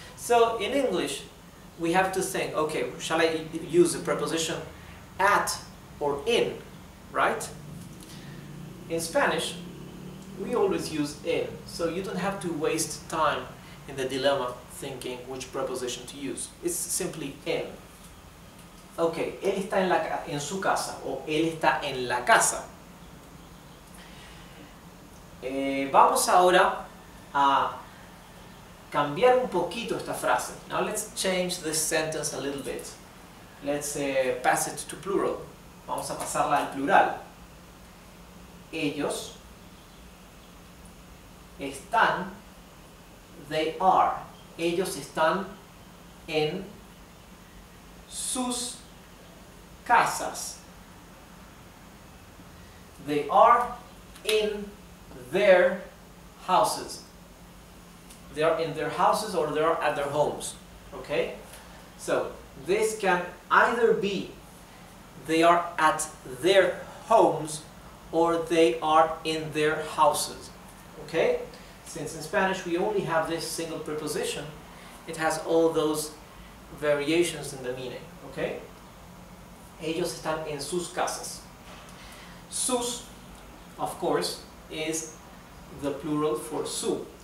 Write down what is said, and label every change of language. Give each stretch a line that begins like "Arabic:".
English: So in English, we have to think, okay, shall I use the preposition at or in, right? In Spanish, we always use in, so you don't have to waste time in the dilemma thinking which preposition to use. It's simply in.
Spanish: Ok, él está en su casa o él está en la casa. Vamos ahora a cambiar un poquito esta frase.
English: Now let's change this sentence a little bit. Let's pass it to plural.
Spanish: Vamos a pasarla al plural. Ellos están,
English: they are.
Spanish: Ellos están en sus casas.
English: They are in their houses. They are in their houses or they are at their homes. Okay? So this can either be they are at their homes or they are in their houses. Okay? Since in Spanish we only have this single preposition, it has all those variations in the meaning. Okay?
Spanish: Ellos están en sus casas.
English: Sus, of course, is the plural for su.